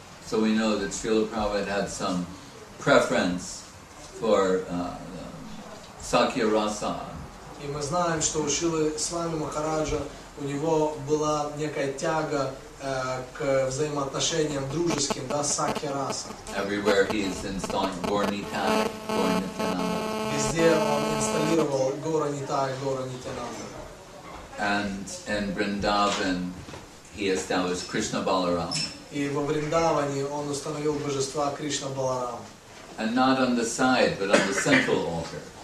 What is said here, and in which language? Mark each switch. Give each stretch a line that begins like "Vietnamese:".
English: So we know that Srila Prabhupada had some preference for Sakya Rasa.
Russian: И мы знаем, что у Шрилы Свами Махараджа у него была некая тяга к взаимоотношениям дружеским, да, Сакья Раса.
English: Everywhere he is installing Gaur Nitai, Gaur Nityananda.
Russian: Везде он инсталлировал Гора Нитай, Гора Нитьянанда.
English: And in Vrindavan, he established Krishna Balaram.
Russian: И во Вриндаване он установил божества Кришна Баларам.
English: and not on the side, but on the central altar.